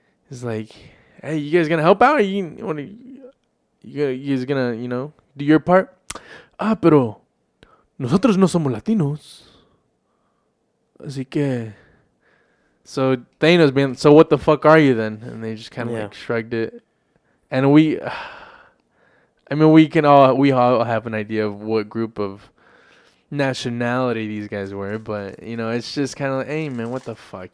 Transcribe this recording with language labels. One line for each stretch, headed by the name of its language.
English: It's like, "Hey, you guys gonna help out? Or you guys gonna, do your part?"
Spanish: Pero nosotros no somos latinos. Así que.
English: So Thanos being, "So what the fuck are you then?" And they just kind of like shrugged it. And we all have an idea of what group of nationality these guys were, but it's just kind of like, "Hey man, what the fuck?"